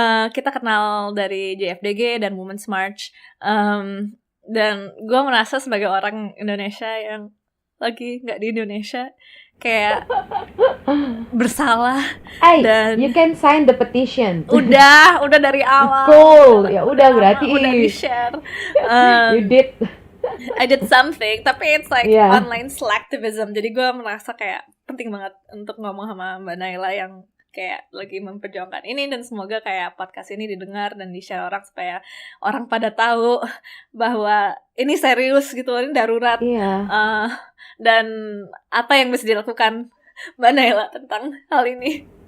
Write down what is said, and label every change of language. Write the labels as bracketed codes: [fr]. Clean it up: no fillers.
[id] Kita kenal dari JFDG dan Women's March, dan gue merasa sebagai orang Indonesia yang lagi nggak di Indonesia kayak bersalah. Dan [en] you can sign the petition. [id] Udah dari awal. Cool, ya udah berarti udah di-share. [en] You did. I did something, [id] tapi [en] it's like online slacktivism. [id] Jadi gue merasa kayak penting banget untuk ngomong sama Mbak Naila yang kayak lagi memperjuangkan ini, dan semoga kayak podcast ini didengar dan di-share orang supaya orang pada tahu bahwa ini serius gitu, ini darurat. Dan apa yang bisa dilakukan Mbak Naila tentang hal ini.